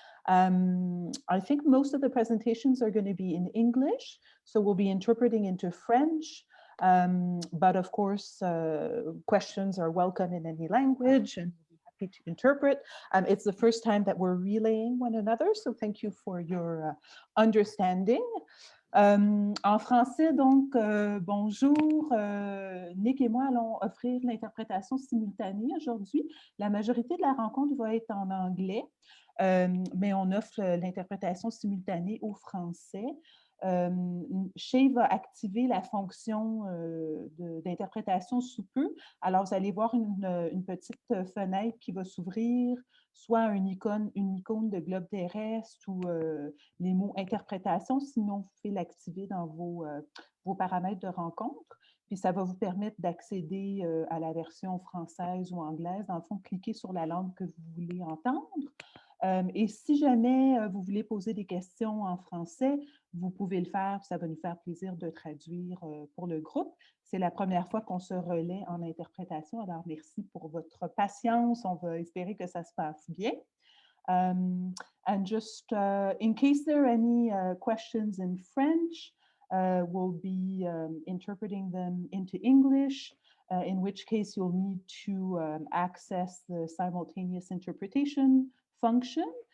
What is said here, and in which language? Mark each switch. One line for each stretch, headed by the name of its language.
English: I think most of the presentations are going to be in English, so we'll be interpreting into French. But of course, questions are welcome in any language, and we'll be happy to interpret. It's the first time that we're relaying one another, so thank you for your understanding.
French: En français, donc, bonjour. Nick et moi allons offrir l'interprétation simultanée aujourd'hui. La majorité de la rencontre va être en anglais, mais on offre l'interprétation simultanée au français. Shay va activer la fonction d'interprétation sous peu. Alors, vous allez voir une petite fenêtre qui va s'ouvrir, soit une icône de globe terrestre ou les mots interprétation. Sinon, vous pouvez l'activer dans vos paramètres de rencontre. Puis, ça va vous permettre d'accéder à la version française ou anglaise. Dans le fond, cliquez sur la langue que vous voulez entendre. Et si jamais vous voulez poser des questions en français, vous pouvez le faire, ça va nous faire plaisir de traduire pour le groupe. C'est la première fois qu'on se relaie en interprétation, alors merci pour votre patience, on va espérer que ça se passe bien.
English: And just in case there are any questions in French, we'll be interpreting them into English, in which case you'll need to access the simultaneous interpretation function.